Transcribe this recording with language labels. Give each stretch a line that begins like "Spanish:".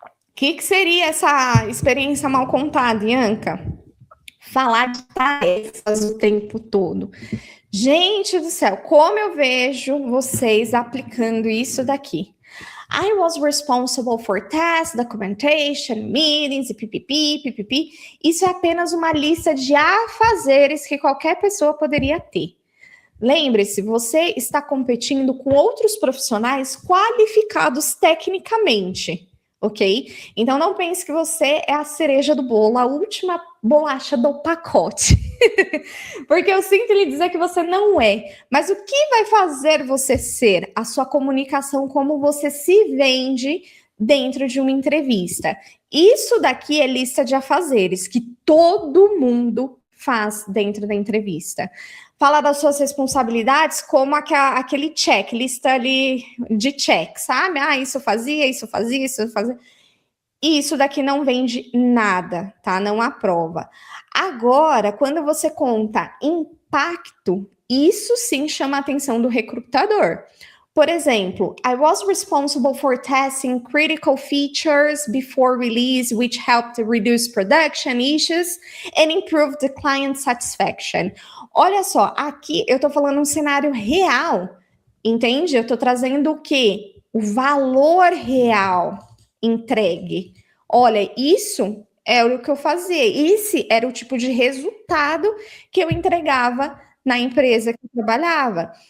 Portuguese: O que seria essa experiência mal contada, Ianca? Falar de tarefas o tempo todo. Gente do céu, como eu vejo vocês aplicando isso daqui.
English: I was responsible for tasks, documentation, meetings
Portuguese: e pipipi. Isso é apenas uma lista de afazeres que qualquer pessoa poderia ter. Lembre-se, você está competindo com outros profissionais qualificados tecnicamente, ok? Então não pense que você é a cereja do bolo, a última bolacha do pacote. Porque eu sinto lhe dizer que você não é. Mas o que vai fazer você ser? A sua comunicação, como você se vende dentro de uma entrevista. Isso daqui é lista de afazeres que todo mundo faz dentro da entrevista. Fala das suas responsabilidades como aquele checklist ali de check, sabe? Ah, isso fazia, isso fazia, isso fazia. E isso daqui não vende nada, tá? Não aprova. Agora, quando você conta impacto, isso sim chama a atenção do recrutador. Por exemplo,
English: I was responsible for testing critical features before release, which helped reduce production issues and improve the client satisfaction.
Portuguese: Olha só, aqui eu tô falando um cenário real, entende? Eu tô trazendo o quê? O valor real entregue. Olha, isso é o que eu fazia. Esse era o tipo de resultado que eu entregava na empresa que eu trabalhava.